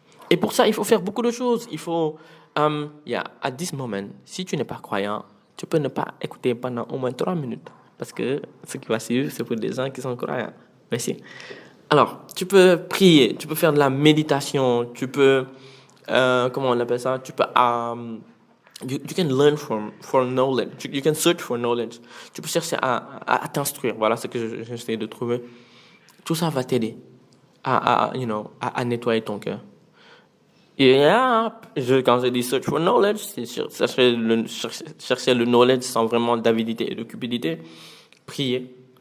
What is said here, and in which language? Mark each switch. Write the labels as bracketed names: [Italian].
[French] Et pour ça, il faut faire beaucoup de choses. Il faut, [English] at this moment, [French] si tu n'es pas croyant, tu peux ne pas écouter pendant au moins 3 minutes. Parce que ce qui va suivre, c'est pour des gens qui sont croyants. Merci. Alors, tu peux prier, tu peux faire de la méditation, tu peux, comment on appelle ça? Tu peux [English] You can learn for knowledge. You can search for knowledge. [French] Tu peux chercher à t'instruire. Voilà ce que j'essaie de trouver. Tout ça va t'aider à nettoyer ton cœur. Quand je dis [English] search for knowledge, [French] c'est chercher le knowledge sans vraiment d'avidité et de cupidité. Prier.